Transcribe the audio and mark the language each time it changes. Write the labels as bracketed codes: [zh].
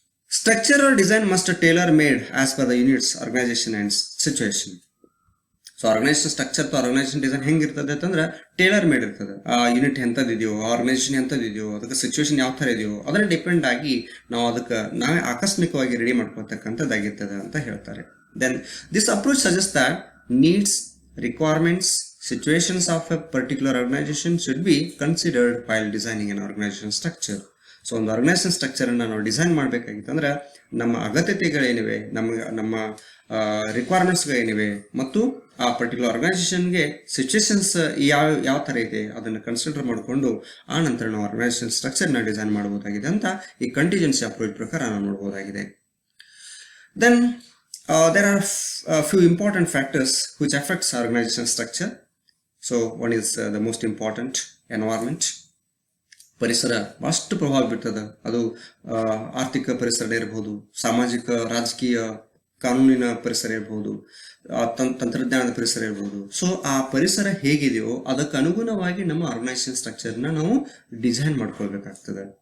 [en] Structure or design must tailor made as per the units, organisation and situation. [kn] So organization structure to organisation design ಹೆಂಗಿರ್ತದೆ ಅಂತಂದ್ರೆ Taylor made ಇರ್ತದೆ. ಆ unit ಎಂಥದ್ದಿದೆಯೋ, organisation ಎಂಥದ್ದಿದೆಯೋ, ಅದಕ್ಕೆ situation ಯಾವ ಥರ ಇದೆಯೋ ಅದನ್ನ ಡಿಪೆಂಡ್ ಆಗಿ ನಾವು ಅದಕ್ಕೆ ನಾವೇ ಆಕಸ್ಮಿಕವಾಗಿ ರೆಡಿ ಮಾಡ್ಕೊಳ್ತಕ್ಕಂಥದ್ದಾಗಿರ್ತದೆ ಅಂತ ಹೇಳ್ತಾರೆ. [en] Then this approach suggest that needs, requirements, situations of a particular organization should be considered while designing an organization structure. [kn] So ಒಂದು ಆರ್ಗನೈಸೇಷನ್ ಸ್ಟ್ರಕ್ಚರ್ ಅನ್ನ ನಾವು ಡಿಸೈನ್ ಮಾಡಬೇಕಾಗಿತ್ತಂದ್ರೆ ನಮ್ಮ ಅಗತ್ಯತೆಗಳೇನಿವೆ, ನಮ್ಮ ರಿಕ್ವೈರ್ಮೆಂಟ್ಸ್ಗಳೇನಿವೆ ಮತ್ತು ಆ ಪರ್ಟಿಕ್ಯುಲರ್ ಆರ್ಗನೈಸೇಷನ್ಗೆ ಸಿಚುವೇಶನ್ಸ್ ಯಾವ ಥರ ಇದೆ ಅದನ್ನು ಕನ್ಸಿಡರ್ ಮಾಡಿಕೊಂಡು ಆ ನಂತರ ನಾವು ಆರ್ಗನೈಸೇಷನ್ ಸ್ಟ್ರಕ್ಚರ್ನ ಡಿಸೈನ್ ಮಾಡಬಹುದಾಗಿದೆ ಅಂತ ಈ ಕಂಟಿಜೆನ್ಸಿ ಅಪ್ರೋಚ್ ಪ್ರಕಾರ ನಾವು ನೋಡಬಹುದಾಗಿದೆ. [en] Then there are few important factors which affects organization structure. So one is the most important, environment. [kn] ಪರಿಸರ ಬಹಳಷ್ಟು ಪ್ರಭಾವ ಬೀರ್ತದೆ. ಅದು ಆರ್ಥಿಕ ಪರಿಸರ ಇರಬಹುದು, ಸಾಮಾಜಿಕ ರಾಜಕೀಯ ಕಾನೂನಿನ ಪರಿಸರ ಇರಬಹುದು, ತಂತ್ರಜ್ಞಾನದ ಪರಿಸರ ಇರಬಹುದು. ಸೊ ಆ ಪರಿಸರ ಹೇಗಿದೆಯೋ ಅದಕ್ಕೆ ಅನುಗುಣವಾಗಿ ನಮ್ಮ ಆರ್ಗನೈಸೇಷನ್ ಸ್ಟ್ರಕ್ಚರ್ನ ನಾವು ಡಿಸೈನ್ ಮಾಡ್ಕೊಳ್ಬೇಕಾಗ್ತದೆ.